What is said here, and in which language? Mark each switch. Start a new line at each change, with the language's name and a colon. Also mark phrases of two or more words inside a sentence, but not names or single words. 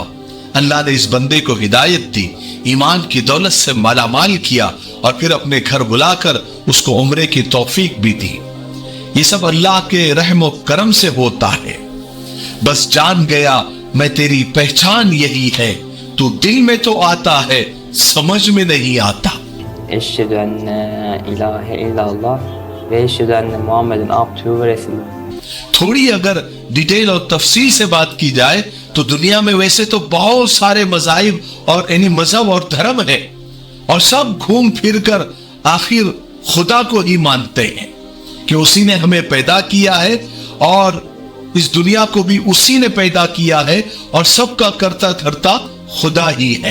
Hindi: अल्लाह ने इस बंदे को हिदायत दी, ईमान की दौलत से मालामाल किया और फिर अपने घर बुलाकर उसको उम्रे की तौफीक भी दी। ये सब अल्लाह के रहम और करम से होता है। बस जान गया मैं तेरी पहचान यही है, तू दिल में तो आता है समझ में नहीं आता।
Arabic: أشهد أن إله إلا الله وأشهد أن محمدا عبده ورسوله.
Hindi: थोड़ी अगर डिटेल और तफसील से बात की जाए तो दुनिया में वैसे तो बहुत सारे मज़ाहिब और यानी मजहब और धर्म है, और सब घूम फिर कर आखिर खुदा को ही मानते हैं कि उसी ने हमें पैदा किया है और इस दुनिया को भी उसी ने पैदा किया है, और सबका करता धरता खुदा ही है।